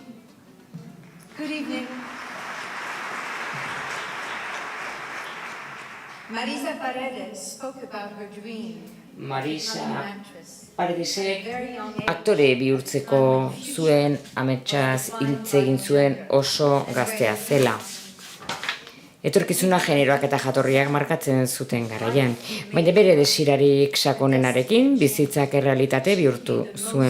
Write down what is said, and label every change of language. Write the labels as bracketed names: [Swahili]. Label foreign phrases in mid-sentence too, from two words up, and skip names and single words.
[English] Good evening. Marisa Paredes spoke about her dream. [Basque] Marisa Paredesek aktore bihurtzeko zuen ametsaz hitz egin zuen oso gaztea zela. Etorkizuna generoak eta jatorriak markatzen zuten garaian, baina bere desirarik sakonenarekin bizitzak errealitate bihurtu zuen.